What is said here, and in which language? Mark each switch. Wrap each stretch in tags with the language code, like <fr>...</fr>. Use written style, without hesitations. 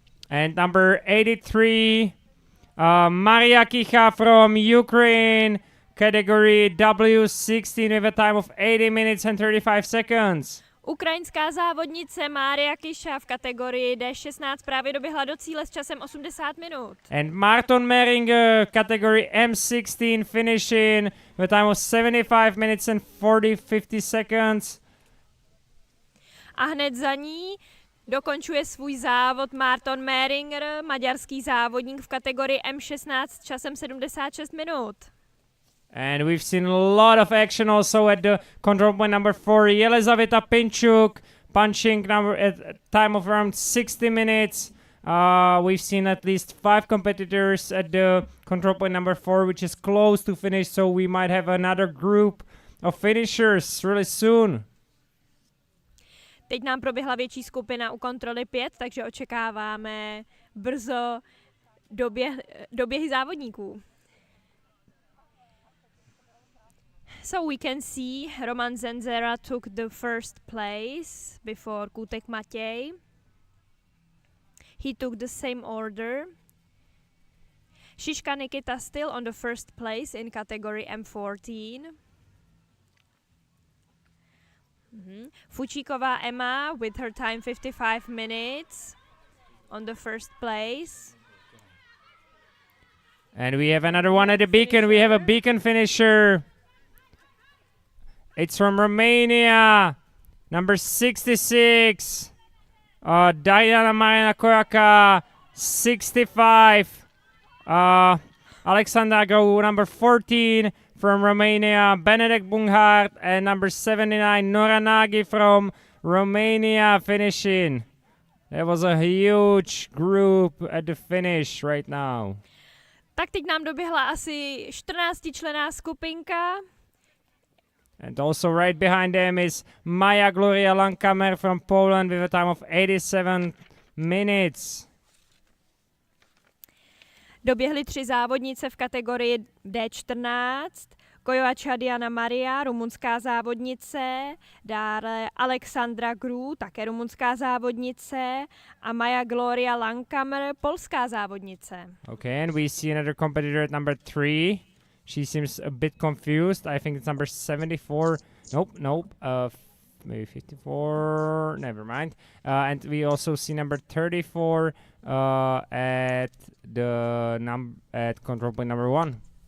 <en>And number 83, Maria Kicha from Ukraine, category W16 with a time of 80 minutes and 35 seconds.</en> <cs>Ukrajinská závodnice Mária Kiša v kategorii D16 právě doběhla do cíle s časem 80 minut.</cs> <en>And Marton Meringer, category M16, finishing with a time of 75 minutes and 50 seconds.</en> <cs>A hned za ní dokončuje svůj závod Marton Meringer, maďarský závodník v kategorii M16 s časem 76 minut.</cs> <en>And we've seen a lot of action also at the control point number 4. Jelizaveta Pinchuk punching number at a time of around 60 minutes. We've seen at least 5 competitors at the control point number 4, which is close to finish. So we might have another group of finishers really soon.</en> <cs>Teď nám proběhla větší skupina u kontroly 5, takže očekáváme brzo doběhy závodníků.</cs> <en>So we can see Roman Zenzera took the first place before Kutek Matěj. He took the same order. Šiška Nikita still on the first place in category M14. Fučíková Emma with her time 55 minutes on the first place. And we have another one at the beacon. We have a beacon finisher. It's from Romania. Number 66. Diana Marina Koraka. 65. Alexandra Grou, number 14 from Romania. Benedek Bunghart. And number 79, Nora Nagy from Romania finishing. There was a huge group at the finish right now.</en> <cs>Tak teď nám doběhla asi 14členná skupinka.</cs> <en>And also right behind them is Maja Gloria Langkammer from Poland with a time of 87 minutes.</en> <cs>Doběhly 3 závodnice v kategorii D14. Kojoača Diana Maria, rumunská závodnice, dále Alexandra Grou, také rumunská závodnice, a Maja Gloria Langkammer, polská závodnice.</cs> <en>Okay, and we see another competitor at number 3. She seems a bit confused. I think it's number 74. Nope. Maybe 54. Never mind. And we also see number 34 at control point number 1.</en>